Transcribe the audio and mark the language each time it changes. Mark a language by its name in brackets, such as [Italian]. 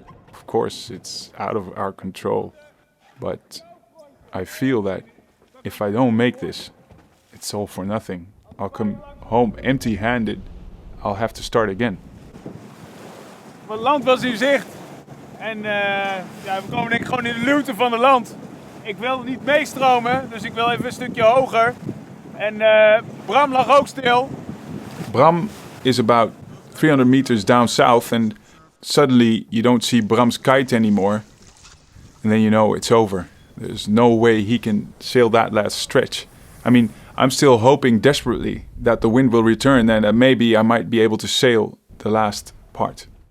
[English] Of course, it's out of our control, but I feel that if I don't make this, it's all for nothing. I'll come home empty-handed. I'll have to start again. [Dutch] Het land was in zicht. En we komen denk ik gewoon in de luwte van het land. Ik wil niet meestromen, dus ik wil even een stukje hoger. En Bram lag ook stil. [English] Bram is about 300 meters down south and suddenly you don't see Bram's kite anymore. And then you know it's over. There's no way he can sail that last stretch. I mean, I'm still hoping desperately that the wind will return and that maybe I might be able to sail the last part.